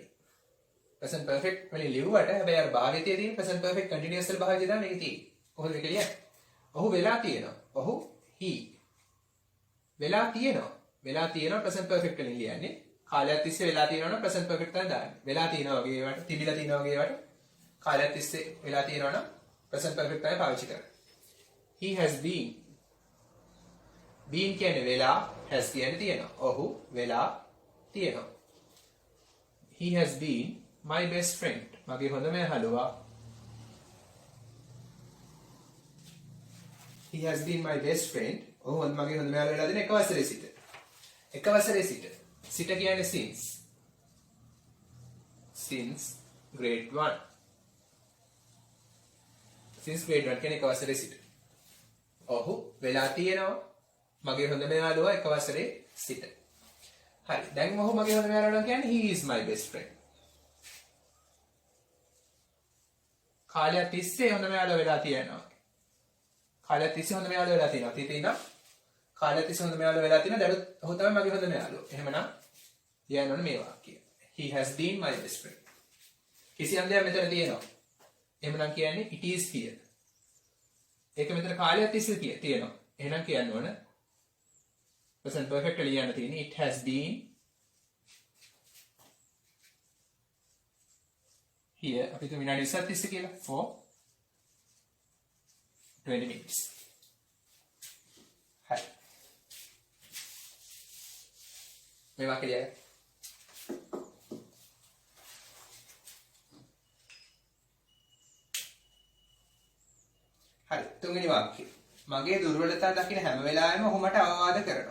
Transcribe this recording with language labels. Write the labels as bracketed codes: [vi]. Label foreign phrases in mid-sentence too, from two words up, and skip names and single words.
[en] present perfect [si] වලින් ලියුවට හැබැයි අර භාවිතයේ තියෙන [en] present perfect continuous [si] වල භාවිතය තමයි මේක තියෙන්නේ. කොහොමද මේක ලියන්නේ? ඔහු වෙලා තියෙනවා. ඔහු he වෙලා තියෙනවා. වෙලා තියෙනවා [en] present perfect [si] වලින් ලියන්නේ. කාලයක් තිස්සේ වෙලා තියෙනවා නම් [en] present perfect [si] තමයි දාන්නේ. වෙලා තියෙනවා වගේ ඒවට තිබිලා තියෙනවා වගේ ඒවට කාලයක් තිස්සේ වෙලා තියෙනවා නම් [en] present perfect [si] තමයි පාවිච්චි කරන්නේ. [en] he has been [si] කියන්නේ වෙලා has කියන්නේ තියෙනවා. ඔහු වෙලා තියෙනවා. [en] he has been my best friend [si] මගේ හොඳම යාළුවා. [en] he has been my best friend [si] ඔහු මගේ හොඳම යාළුවා වෙලා දෙන එක වසරේ සිට. එක වසරේ සිට. සිට කියන්නේ [en] since grade 1. since grade 1 [si] කියන්නේ එක වසරේ සිට. ඔහු වෙලා තියෙනවා මගේ හොඳම යාළුවා එක වසරේ සිට. හරි. දැන් ඔහු මගේ හොඳම යාළුවා කියන්නේ [en] he is my best friend. [si] කාලයක් තිස්සේ හොඳම යාළුවා වෙලා තියෙනවා. කාලයක් තිස්සේ හොඳම යාළුවා වෙලා තියෙනවා. අතීතේ ඉඳන් කාලයක් තිස්සේ හොඳම යාළුවා වෙලා තියෙනවා. දැන් ඔහු තමයි මගේ හොඳම යාළුවා. එහෙමනම් ලියන්න ඕනේ මේ වාක්‍යය. [en] he has been my best friend. [si] කිසියම් දෙයක් මෙතන තියෙනවා. එහෙමනම් කියන්නේ [en] it is here. [si] ඒක මෙතන කාලයක් තිස්සේ තියෙනවා. එහෙනම් කියන්න ඕන [en] present perfect [si] ලියන්න තියෙන්නේ [en] it has been here. [si] අපි තුන් විනාඩි 20ක් තිස්සේ කියලා [en] for 20 minutes. [si] හරි. මේ වාක්‍යය ලියන්න. හරි. තුන්වෙනි වාක්‍යය. මගේ දුර්වලතා දකින හැම වෙලාවෙම ඔහු මට අවවාද කරනවා.